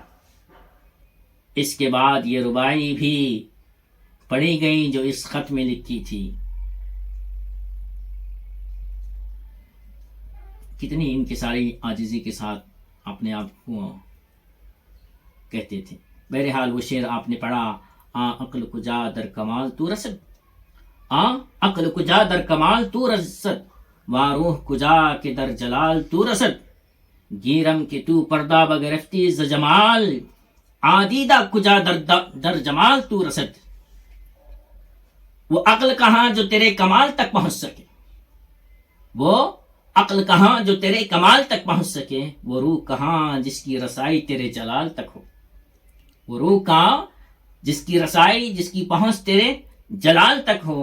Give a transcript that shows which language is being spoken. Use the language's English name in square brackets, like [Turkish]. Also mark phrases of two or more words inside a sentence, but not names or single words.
[Urdu] اس کے بعد یہ ربائی بھی پڑھی گئی جو اس خط میں لکھی تھی۔ کتنی انکساری عاجزی کے ساتھ اپنے آپ کو کہتے تھے۔ بہرحال وہ شعر آپ نے پڑھا: [Persian] عقل کجا در کمال تو رسد، عقل کجا در کمال تو رسد، واروح کجا کے در جلال تو رسد، گیرم کے تو پردہ بگرفتی ز جمال، عادیدہ کجا در جمال تو رسد۔ [Urdu] وہ عقل کہاں جو تیرے کمال تک پہنچ سکے، وہ عقل کہاں جو تیرے کمال تک پہنچ سکے، وہ روح کہاں جس کی رسائی تیرے جلال تک ہو، وہ روح کہاں جس کی رسائی، جس کی پہنچ تیرے جلال تک ہو۔